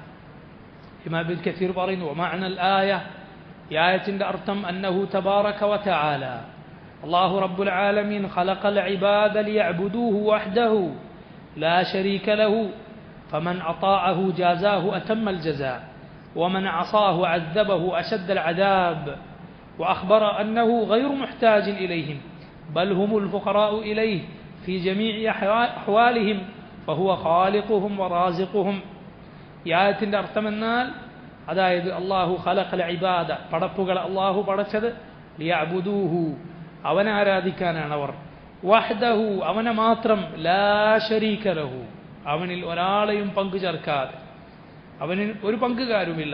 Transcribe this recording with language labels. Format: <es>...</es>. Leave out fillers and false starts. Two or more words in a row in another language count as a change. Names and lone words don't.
<ar>ഇമാം ഇബ്നു കസീർ പറയുന്നു, ومعنى الآية,</ar> <ml>ഈ ആയത്തിന്റെ അർത്ഥം</ml> <ar>أنه تبارك وتعالى الله رب العالمين خلق العباد ليعبدوه وحده لا شريك له فمن أطاعه جازاه أتم الجزاء ومن عصاه عذبه أشد العذاب وأخبر أنه غير محتاج إليهم بل هم الفقراء إليه في جميع أحوالهم فهو خالقهم ورازقهم.</ar> <ml>ഈ ആയത്തിൻ്റെ അർത്ഥമെന്നാൽ അതായത് അല്ലാഹു</ml> <ar>خلق العباد,</ar> <ml>പടപ്പുകൾ അല്ലാഹു പടച്ചത് ലിയഅബുദൂഹു, അവനെ ആരാധിക്കാനാണ് അവർ. വഹ്ദഹു, അവനെ മാത്രം,</ml> <ar>لا شريك له,</ar> <ml>അവനിൽ ഒരാളെയും പങ്കു ചേർക്കാതെ, അവനിൽ ഒരു പങ്കുകാരുമില്ല.</ml>